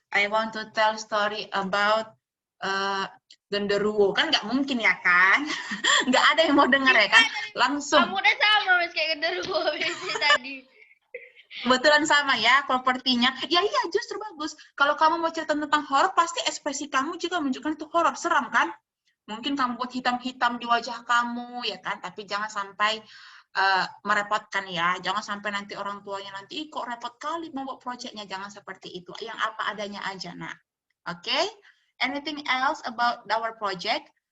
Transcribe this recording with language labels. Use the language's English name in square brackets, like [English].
[English] I want to tell story about genderuwo. [Indonesian] Kan nggak mungkin ya kan? Nggak ada yang mau dengar ya kan? Langsung. Kamu udah sama, Miss, kayak genderuwo tadi. Kebetulan sama ya propertinya. Ya iya justru bagus. Kalau kamu mau cerita tentang horor, pasti ekspresi kamu juga menunjukkan itu horor, seram kan? Mungkin kamu buat hitam-hitam di wajah kamu, ya kan? Tapi jangan sampai merepotkan ya. Jangan sampai nanti orang tuanya nanti, ih kok repot kali mau buat proyeknya. Jangan seperti itu. Yang apa adanya aja, nak. Oke? [English] Anything else about our project?